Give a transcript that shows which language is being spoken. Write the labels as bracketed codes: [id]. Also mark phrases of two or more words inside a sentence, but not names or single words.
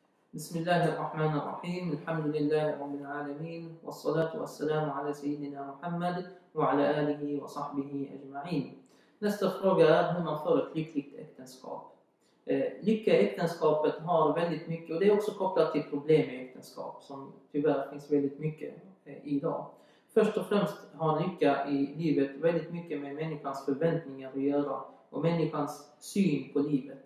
[ar] بسم الله الرحمن الرحيم الحمد لله رب العالمين والصلاة والسلام على سيدنا محمد وعلى آله وصحبه أجمعين. [sv] Nästa fråga är hur man får ett lyckligt äktenskap. Lycka i äktenskapet har väldigt mycket, och det är också kopplat till problem i äktenskap som tyvärr finns väldigt mycket idag. Först och främst har lycka i livet väldigt mycket med människans förväntningar att göra och människans syn på livet.